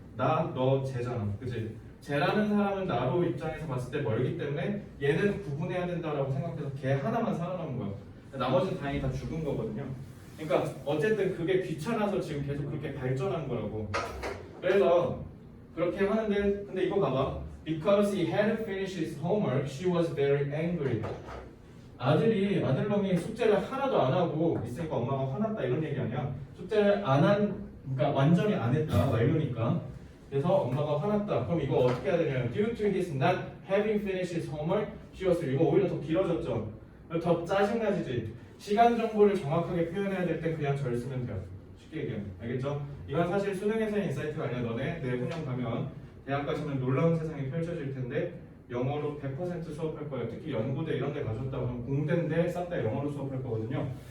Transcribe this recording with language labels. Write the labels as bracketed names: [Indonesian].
[Korean] 나, 너, 쟤잖아. 그치? 쟤라는 사람은 나로 입장에서 봤을 때 멀기 때문에 얘는 구분해야 된다라고 생각해서 걔 하나만 살아남은 거야. 나머지는 다행히 다 죽은 거거든요. 그러니까 어쨌든 그게 귀찮아서 지금 계속 그렇게 발전한 거라고. 그래서 그렇게 하는데 근데 이거 봐봐. [English] Because he hadn't finished his homework, she was very angry. [Korean] 아들놈이 숙제를 하나도 안 하고 있으니까 엄마가 화났다 이런 얘기 아니야. 숙제를 그러니까 완전히 안 했다 완료니까. 그래서 엄마가 화났다. 그럼 이거 어떻게 해야 되냐면 [English] due to his not having finished his homework, she was [Korean] 이거 오히려 더 길어졌죠. 더 짜증나지지. 시간 정보를 정확하게 표현해야 될 때 그냥 절 쓰면 돼요. 쉽게 얘기하면 알겠죠? 이건 사실 수능에서의 인사이트가 아니라 너네 내분양 가면 대학 가시면 놀라운 세상이 펼쳐질 텐데 영어로 100% 수업할 거예요. 특히 연고대 이런 데 가셨다고 하면 공대인데 싹 다 영어로 수업할 거거든요.